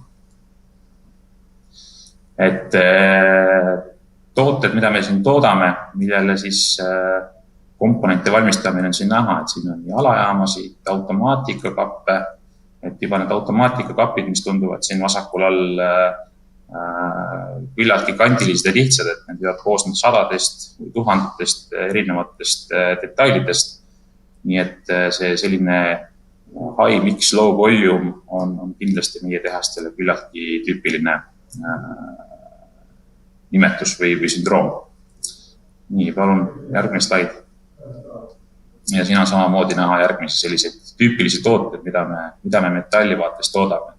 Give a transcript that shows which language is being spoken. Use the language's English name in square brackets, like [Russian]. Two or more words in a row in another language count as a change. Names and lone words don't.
[Estonian] Et tooted, mida me siin toodame, millele siis komponente valmistamine on siin näha, et siin on nii alajaamasid, automaatikakappe, et juba need automaatikakapid, mis tunduvad siin vasakul all küllaltki kandilised ja lihtsad, et need võivad koosneda sadadest või tuhandetest erinevatest detailidest. Nii et see selline [English] high mix low volume [Estonian] on kindlasti meie tehastele küllaltki tüüpiline nimetus või sündroom. Nii, palun järgmine slaid. Ja siin on samamoodi näha järgmisi selliseid tüüpilisi tooted, mida me metalli vaates toodame.